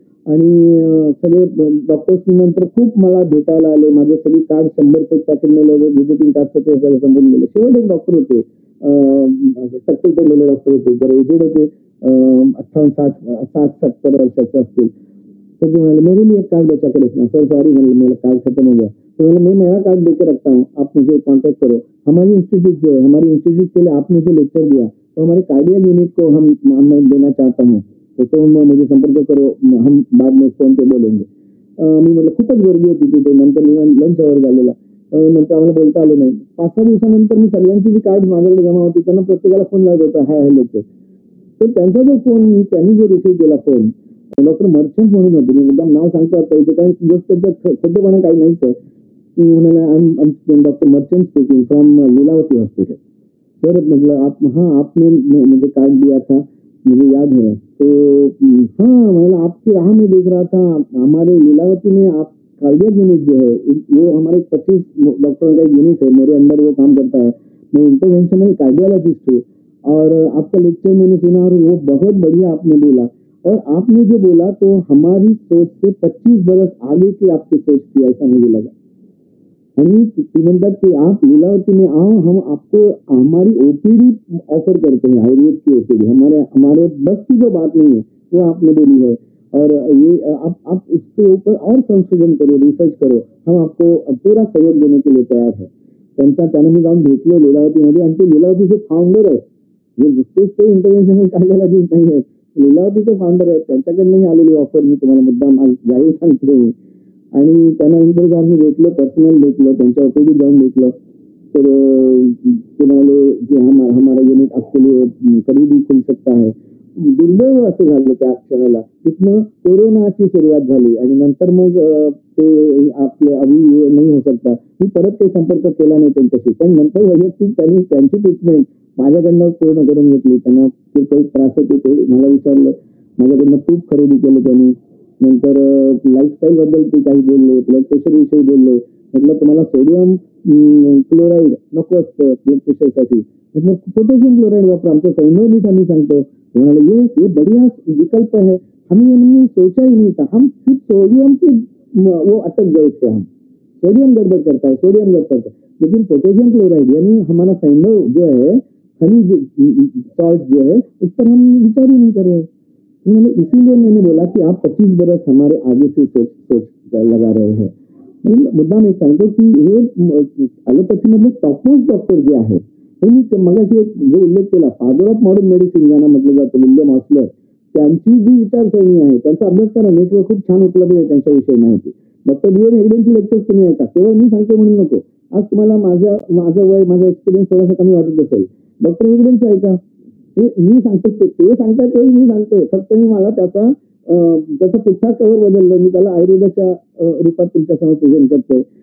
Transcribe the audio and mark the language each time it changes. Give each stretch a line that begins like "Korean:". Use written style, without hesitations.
Marathi: आणि सगळे डॉक्टर्स नंतर खूप मला भेटायला आले. माझे सगळी कार्ड 100चं एक पॅकेट नेलं, व्हिजिटिंग कार्डचं ते सगळं संपून गेलं. शेवट एक डॉक्टर होते, टक्कल पडलेले डॉक्टर होते, जरा एजेड होते, 58-60-70 वर्षाचे असतील. तो ते म्हणाले
Hindi: मेरे लिए एक कार्ड बचा के रखना। सर सॉरी, मेरा कार्ड खत्म हो गया। तो मैंने मैं मेरा कार्ड देकर रखता हूँ, आप मुझे कांटेक्ट करो। हमारी इंस्टीट्यूट जो है, हमारी इंस्टीट्यूट के लिए आपने जो लेक्चर दिया तो हमारे कार्डियक यूनिट को मैं देना चाहता हूँ, तो तुम मुझे संपर्क करो, हम बाद में फोन पे बोलेंगे।
Marathi: मी म्हटलं खूपच गर्दी होती तिथे, नंतर लंच आवर झालेला, नंतर आम्हाला बोलता आलं नाही। 5-6 दिवसानंतर मी सगळ्यांची जी कार्ड माझ्याकडे जमा होती त्यांना प्रत्येकाला फोन लावत होता हाय हॅलोचे। तर त्यांचा जो फोन त्यांनी जो रिसीव्ह केला फोन, डॉक्टर मर्चंट म्हणून होते, मी मुद्दाम नाव सांगतो आता इथे, काही गोष्ट त्याच्यात खोटेपणा काही नाहीच आहे। म्हणाला
English: Doctor Merchant speaking from Lilavati hospital.
Hindi: Sir मतलब आप, हाँ आपने मुझे कार्ड दिया था, मुझे याद है। तो हाँ मतलब आपकी राह में देख रहा था, हमारे लीलावती में आप कार्डियक यूनिट जो है वो हमारे 25 डॉक्टरों का एक यूनिट है, मेरे अंडर वो काम करता है। मैं इंटरवेंशनल कार्डियोलॉजिस्ट हूँ और आपका लेक्चर मैंने सुना और वो बहुत बढ़िया आपने बोला, और आपने जो बोला तो हमारी सोच से 25 बरस आगे की आपकी सोच थी, ऐसा मुझे लगा।
Marathi: आणि ती म्हणतात की
Hindi: आप लीलावती में आओ, हम आपको हमारी ओपीडी ऑफर करते हैं, आयुर्वेद की ओपीडी, हमारे बस की जो बात नहीं है वो आपने बोली है, और ये आप उसके ऊपर और संशोधन करो, रिसर्च करो, हम आपको पूरा सहयोग देने के लिए तैयार है।
Marathi: त्याने मी जाऊन भेटलो लीलावतीमध्ये, आणि ते लीलावतीचे फाउंडर आहेत, जे नुसतेच ते इंटरव्हेन्शनल कार्डिओलॉजिस्ट नाही आहेत, लीलावतीचे फाउंडर आहेत, त्यांच्याकडनंही आलेली ऑफर मी तुम्हाला मुद्दाम आज जाहीर सांगतोय मी। आणि त्यानंतर आम्ही भेटलो, पर्सनल भेटलो, त्यांच्या ओपीडी जाऊन भेटलो, तर ते म्हणाले की
Hindi: हमारा युनिट आपके लिए कभी भी खुल सकता है।
Marathi: दुर्दैव असं झालं त्या क्षणाला, तिथनं कोरोनाची सुरुवात झाली आणि नंतर मग ते आपले
Hindi: अभी ये नहीं हो सकता,
Marathi: मी परत काही संपर्क केला नाही त्यांच्याशी, पण नंतर वैयक्तिक त्यांनी त्यांची ट्रीटमेंट माझ्याकडनं पूर्ण करून घेतली। त्यांना किरकोळ त्रास होते, ते मला विचारलं, माझ्याकडनं तूप खरेदी केलं त्यांनी, नंतर लाईफस्टाईल बद्दल ते काही बोलले, ब्लड प्रेशर विषयी बोलले। म्हटलं तुम्हाला सोडियम क्लोराइड नको असतं ब्लड प्रेशरसाठी, म्हटलं पोटॅशियम क्लोराइड वापरा, आमचं सैंधव मीठ आम्ही सांगतो। म्हणाले
Hindi: ये बढ़िया विकल्प है, हमने सोचा ही नहीं था, हम सिर्फ सोडियम पे वो अटक गए थे, हम सोडियम गड़बड़ करता है, सोडियम गड़बड़ करता है, लेकिन पोटेशियम क्लोराइड यानी हमारा सैंधव जो है, खनिज सॉल्ट जो है, उस पर हम विचार ही नहीं कर रहे। इसीलिए मैंने बोला कि आप 25 बरस हमारे आगे से सोच लगा रहे हैं।
Marathi: मुद्दाम एक सांगतो की हे ॲलोपॅथीमधले टॉपमोस्ट डॉक्टर जे आहेत, त्यांनी मगाशी एक जो उल्लेख केला, फादर ऑफ मॉडर्न मेडिसिन ज्यांना म्हटलं जातं, विल्यम ऑस्लर, त्यांची जी विचारसरणी आहे त्यांचा अभ्यास करा, नेटवर खूप छान उपलब्ध आहे त्यांच्याविषयी माहिती। डॉक्टर बी एम हेगडेंची लेक्चर्स तुम्ही ऐका, केवळ मी सांगतो म्हणून नको। आज तुम्हाला माझं वय, माझा एक्सपिरियन्स थोडासा कमी वाटत असेल, डॉक्टर हेगडेंचं ऐका, मी सांगतो ते सांगताय ते मी सांगतोय, फक्त मी मला त्याचा पुढचा कव्हर बदललाय, मी त्याला आयुर्वेदाच्या रूपात तुमच्यासमोर प्रेझेंट करतोय।